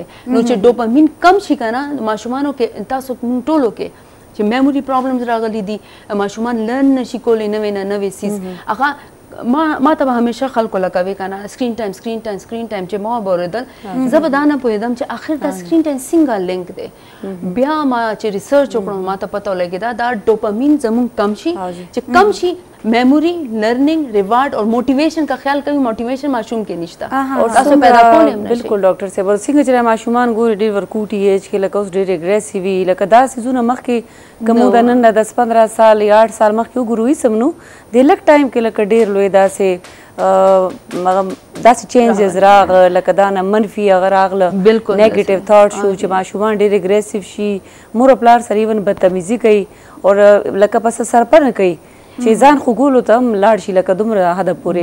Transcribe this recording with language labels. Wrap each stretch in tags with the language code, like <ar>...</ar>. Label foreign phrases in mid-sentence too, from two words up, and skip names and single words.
<ps>نو چې ډوپامین کم شي که نه ماشومانو کې تاسو ټولو کې چې</ps> <en>memory problems</en> <ps>راغلي دي ماشومان لرن نشي کولی نوې نه نوې څیز هغه ما ته به همیشه خلکو لکه وی که نه</ps> <en>screen time</en> <ps>چې ما به اورېدل زه به دا نه پوهېدم چې آخر دا</ps> <en>screen time</en> <ps>څنګه لینک دی. بیا ما چې ریسرچ وکړم ما ته پته ولګېده دا ډوپامین زموږ کم شي چې کم شي</ps> <en>memory learning reward</en> <ps>اور موټیویشن کا خیال کوي موټیویشن ماشوم کې نشته او تاسو پیدا کولای هم نشئ. بالکل ډاکټر صاحب څنګه چې ماشومان ګوري ډېر ورکوټي ایج کې لکه اوس ډېر اګریسیو وي لکه دا سیزونه مخکې کوم د نن 10-15 سال یا 8 سال مخکې وګورو سم نو د لک ټایم کې لکه ډېر لوی داسې چینجز راغله لکه دا نه منفي هغه راغله</ps> <en>negative thought</en> <ps>شو چې ماشومان ډېر اګریسیو شي مور او پلار سره ایون بدتمیزي کوي او لکه پس سرپه نه کوي چې ځان خو ګولو ته هم لاړ شي لکه دومره حده پورې.</ps>